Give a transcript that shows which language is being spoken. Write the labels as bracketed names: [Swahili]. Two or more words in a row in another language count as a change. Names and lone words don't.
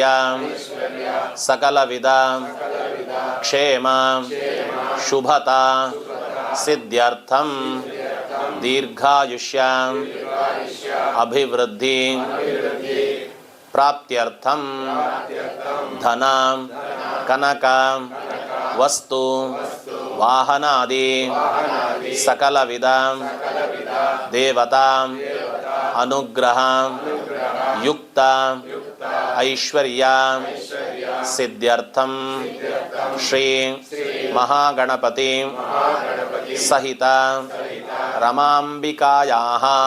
[Sanskrit] ಸಕಲವಿಧ ಕ್ಷೇಮ ಶುಭತಾ ಸಿದ್ಧ್ಯರ್ಥಂ ದೀರ್ಘಾಯುಷ್ಯ ಅಭಿವೃದ್ಧಿ ಪ್ರಾಪ್ತ್ಯರ್ಥಂ ಧನ ಕನಕ ವಸ್ತು ವಾಹನಾದಿ ಸಕಲವಿಧ ದೇವತಾ ಅನುಗ್ರಹ ಯುಕ್ತ ಐಶ್ವರ್ಯ ಸಿದ್ಧ್ಯರ್ಥಂ ಶ್ರೀ ಮಹಾಗಣಪತಿ ಸಹಿತ ರಮಾಂಬಿಕಾಯಾಃ